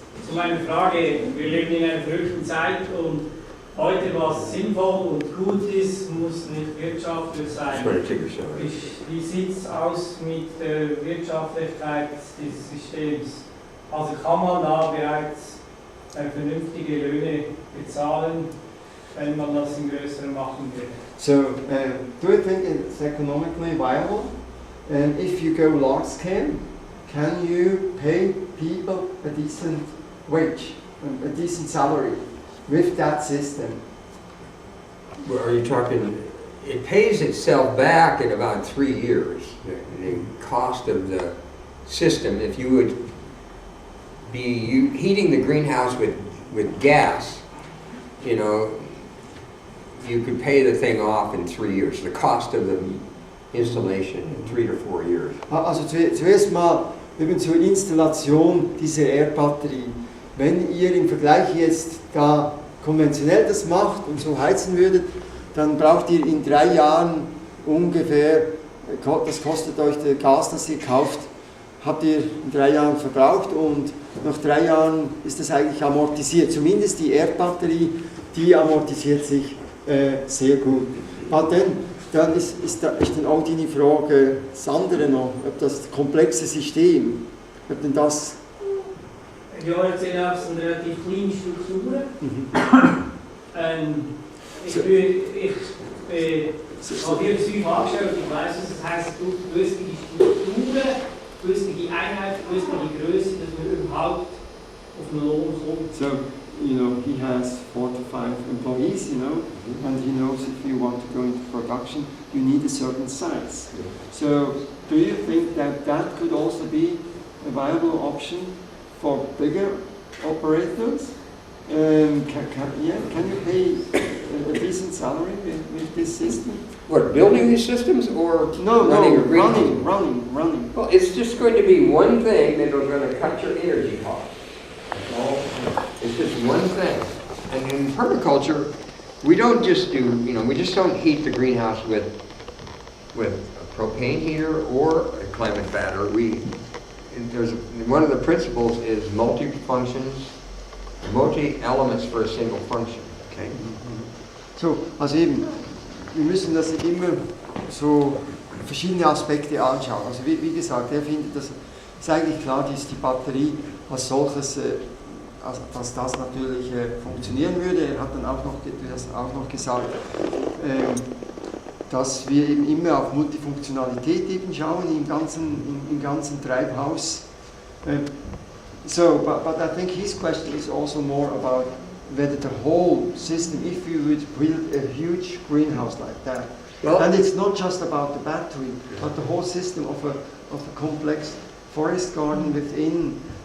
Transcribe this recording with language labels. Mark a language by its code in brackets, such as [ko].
[de] zu meiner Frage, wir leben in einer verrückten Zeit und heute, was sinnvoll und gut ist, muss nicht wirtschaftlich sein. Wie sieht es aus mit der Wirtschaftlichkeit dieses Systems? Also kann man da bereits vernünftige Löhne bezahlen, wenn man das in größeren machen will? [en] So, do you think it's economically viable? And if you go large scale, can you pay people a decent wage, a decent salary with that system? Well, are you talking, it pays itself back in about 3 years, the cost of the system. If you would be heating the greenhouse with gas, you know, you could pay the thing off in 3 years. The cost of the installation in 3 to 4 years. [de] Also zuerst mal eben zur Installation dieser Erdbatterie. Wenn ihr im Vergleich jetzt da konventionell das macht und so heizen würdet, dann braucht ihr in 3 Jahren ungefähr, das kostet euch das Gas, das ihr kauft, habt ihr in 3 Jahren verbraucht und nach 3 Jahren ist das eigentlich amortisiert. Zumindest die Erdbatterie, die amortisiert sich sehr gut. Aber dann ist dann auch die Frage, das andere noch, ob das komplexe System, ob denn das... Ja, jetzt sind auch so relativ kleine Strukturen. Ich habe hier das Zeug angeschaut, ich weiss, was das heisst, gewisse Strukturen, gewisse Einheiten, gewisse Größe, dass man überhaupt auf den Lohn kommt. [en] So, you know, he has 4 to 5 employees, you know, and he knows if you want to go into production, you need a certain size. So, do you think that that could also be a viable option for bigger operators? Can you pay a decent salary with this system? What, building these systems or running? Running. Well, it's just going to be one thing that is going to cut your energy costs. It's just one thing. And in permaculture, we don't just do, you know, we just don't heat the greenhouse with a propane heater or a climate battery. One of the principles is multi-elements for a single function. Okay? [de] So, also eben, wir müssen das immer so verschiedene Aspekte anschauen. Also wie gesagt, er findet, das ist eigentlich klar, dass die Batterie als solches, also dass das natürlich funktionieren würde. Er hat dann auch noch gesagt, dass wir eben immer auf Multifunktionalität eben schauen im ganzen Treibhaus. [en] So, but I think his question is also more about whether the whole system, if you would build a huge greenhouse like that, and it's not just about the battery, but the whole system of a complex forest garden within.